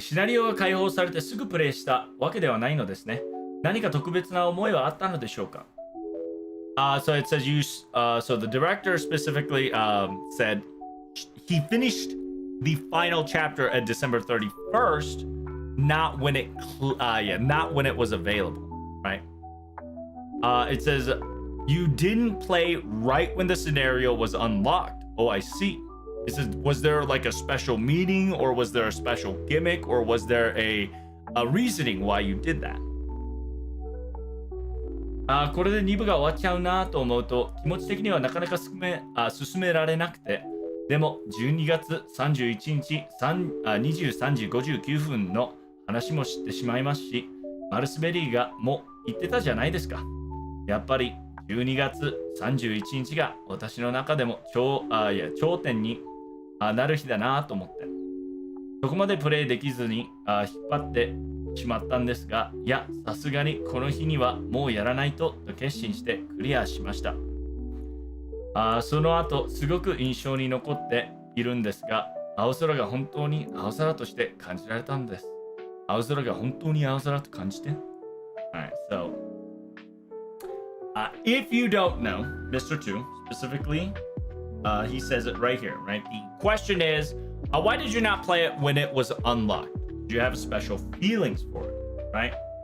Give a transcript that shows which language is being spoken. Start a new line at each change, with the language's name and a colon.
Japanese: シナリオが開放されてすぐプレイしたわけではないのですね。何か特別な思いはあったのでしょうか?
English: So it says so the director specifically said he finished the final chapter at December 31st, not when it was available, right? It says you didn't play right when the scenario was unlocked. Oh, I see. It says, was there like a special meeting, or was there a special gimmick, or was there a reasoning why you did that?
Japanese: これで2部が終わっちゃうなと思うと気持ち的にはなかなか進められなくて、でも12月31日23時59分の話も知ってしまいますし、マルスベリーがも言ってたじゃないですか。やっぱり12月31日が私の中でも頂点になる日だなと思って、そこまでプレイできずに引っ張ってしまったんですが、いや、さすがにこの日にはもうやらないと決心してクリアしました。その後すごく印象に残っているんですが、青空が本当に青空として感じられたんです。青空が本当に青空と感じて。
English: Alright, so if you don't know, Mr. 2 specifically, he says it right here, right? The question is, why did you not play it when it was unlocked? Do you have special feelings for it, right?